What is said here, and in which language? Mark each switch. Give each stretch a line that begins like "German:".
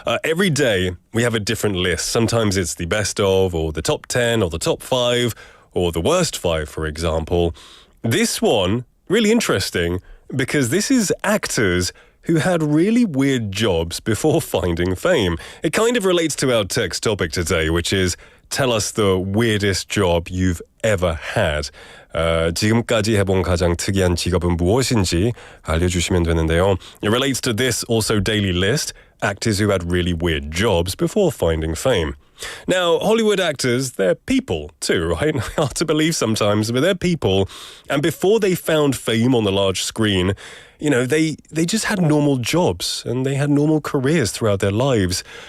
English: Every day, we have a different list. Sometimes it's the best of, or the top 10, or the top 5, or the worst 5, for example. This one, really interesting, because this is actors who had really weird jobs before finding fame. It kind of relates to our text topic today, which is tell us the weirdest job you've ever had.
Korean: 지금까지 해본 가장 특이한 직업은 무엇인지 알려주시면 되는데요.
English: It relates to this also daily list, actors who had really weird jobs before finding fame. Now, Hollywood actors, they're people too, right? Hard to believe sometimes, but they're people. And before they found fame on the large screen, you know, they just had normal jobs and they had normal careers throughout their lives.